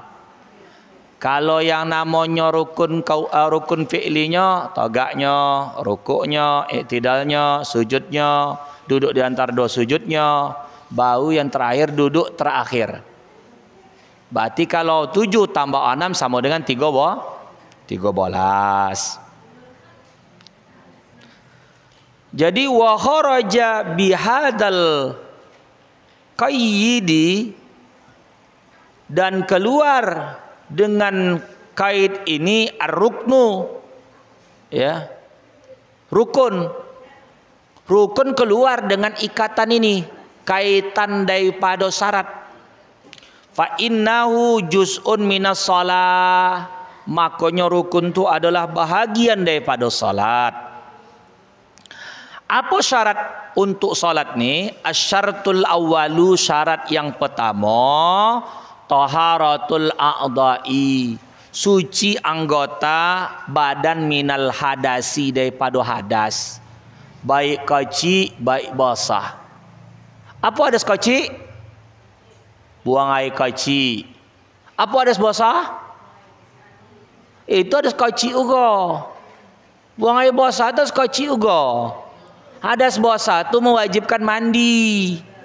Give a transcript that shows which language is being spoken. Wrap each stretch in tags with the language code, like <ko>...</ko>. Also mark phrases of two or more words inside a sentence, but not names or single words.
<ms>Kalau yang namanya rukun fi'linya, tagaknya, rukuknya, i'tidalnya, sujudnya, duduk di antara dua sujudnya, baru yang terakhir duduk terakhir. Berarti kalau 7 tambah 6 sama dengan 13.</ms> <ar>Jadi وخرج بهذا القيد,</ar> <ms>dan keluar dengan kait ini ar-ruknu, ya, rukun keluar dengan ikatan ini, kaitan daripada syarat.</ms> <ar>فإنه جزء من الصلاة,</ar> <ms>makanya rukun itu adalah bahagian daripada salat. Apa syarat untuk salat ni?</ms> <ar>الشرط الأول,</ar> <ms>syarat yang pertama,</ms> <ar>طهارة الأعضاء,</ar> <ms>suci anggota badan</ms> <ar>من الحدث,</ar> <ms>daripada hadas, baik kecil baik basah. Apa hadas kecil? Buang air kecil. Apa hadas basah? Itu hadas kecil juga. Buang air basah hadas kecil juga. Hadas basah tu mewajibkan mandi.</ms>